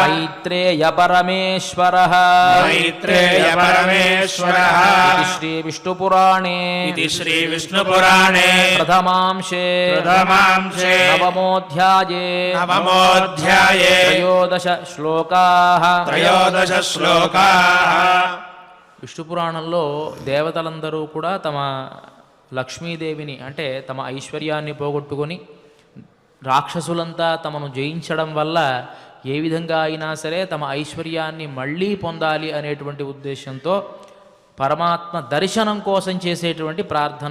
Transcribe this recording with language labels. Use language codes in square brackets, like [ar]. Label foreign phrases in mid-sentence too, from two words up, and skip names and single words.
[sa] मैत्रेय परमेश्वरः मैत्रेय परमेश्वरः इति श्रीविष्णुपुराणे इति श्रीविष्णुपुराणे प्रथमांशे प्रथमांशे नवमोऽध्याये नवमोऽध्याये त्रयोदश श्लोकाः त्रयोदश శ్లోకాः [te] విష్ణు పురాణంలో దేవతలందరూ కూడా తమ లక్ష్మీదేవిని అంటే తమ ఐశ్వర్యాన్ని పోగొట్టుకొని రాక్షసులంతా తమను జయించడం వల్ల ఏ విధంగా అయినా సరే తమ ఐశ్వర్యాన్ని మళ్ళీ పొందాలి అనేటువంటి ఉద్దేశంతో పరమాత్మ దర్శనం కోసం చేసేటువంటి ప్రార్థన.